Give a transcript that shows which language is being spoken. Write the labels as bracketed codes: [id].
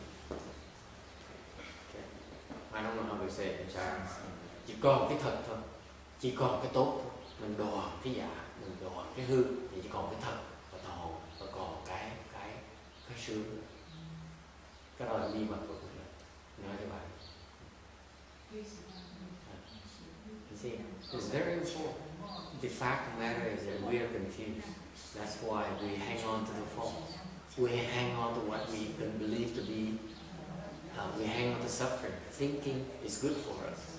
[en] I don't know how to say it in Chinese. [vi] Chỉ còn cái thật thôi, chỉ còn cái tốt thôi. Mình đoạn cái giả, mình đoạn cái hư, thì chỉ còn cái thật và còn cái sướng. Cái đó là bí mật của cuộc đời. Nói cho bạn. [en] You see, it's very important. The fact of the matter is that we are confused. That's why we hang on to the false. We hang on to what we can believe to be. We hang on to suffering, thinking is good for us.